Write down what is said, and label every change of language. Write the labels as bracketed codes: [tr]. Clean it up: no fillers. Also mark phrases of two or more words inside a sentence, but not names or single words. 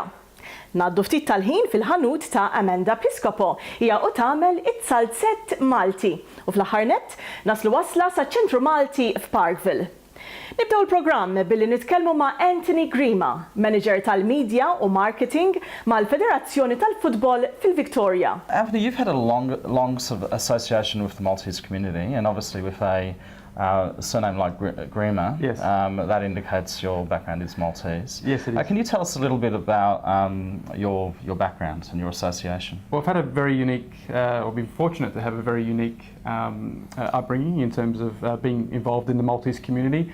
[mt] Naddu ftit tal-ħin fil-ħanut ta' Amanda Piscopo, hija u tagħmel it-salzett Malti u fl-aħħar nett naslu wasla sa' ċentru Malti f'Parkville. Nibdew il-programm billi nitkellmu ma' Anthony Grima, manager tal-Media u Marketing mal-Federazzjoni tal-Futbol fil-Victoria. [en] Anthony, you've had a long sort of association with the Maltese community, and obviously with a surname like Grima, yes. That indicates your background is Maltese. Yes, it is. Can you tell us a little bit about your background and your association? Well, I've had a very unique, or been fortunate to have a very unique upbringing in terms of being involved in the Maltese community.